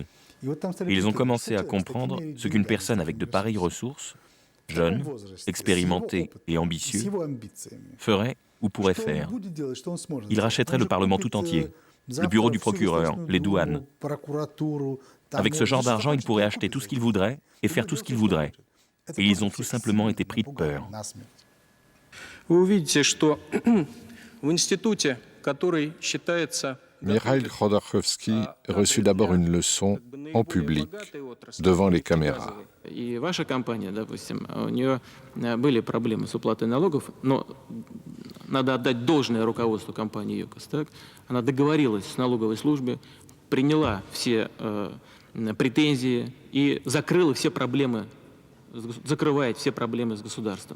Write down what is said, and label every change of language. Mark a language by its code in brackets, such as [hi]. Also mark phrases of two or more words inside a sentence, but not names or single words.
[fr] Et ils ont commencé à comprendre ce qu'une personne avec de pareilles ressources, jeune, expérimenté et ambitieux, ferait ou pourrait faire. Il rachèterait le Parlement tout entier, le bureau du procureur, les douanes. Avec ce genre d'argent, il pourrait acheter tout ce qu'il voudrait et faire tout ce qu'il voudrait. Et ils ont tout simplement été pris de peur. [ru] Вы увидите, что в институте, который считается... [fr] Mikhail Khodorkovsky reçut d'abord une leçon en public, devant les caméras. [ru] И ваша компания, допустим, у нее были проблемы с уплатой налогов, но надо отдать должное руководству компании ЮКОС. Так? Она договорилась с налоговой службой, приняла все претензии и закрыла все проблемы, закрывает все проблемы с государством.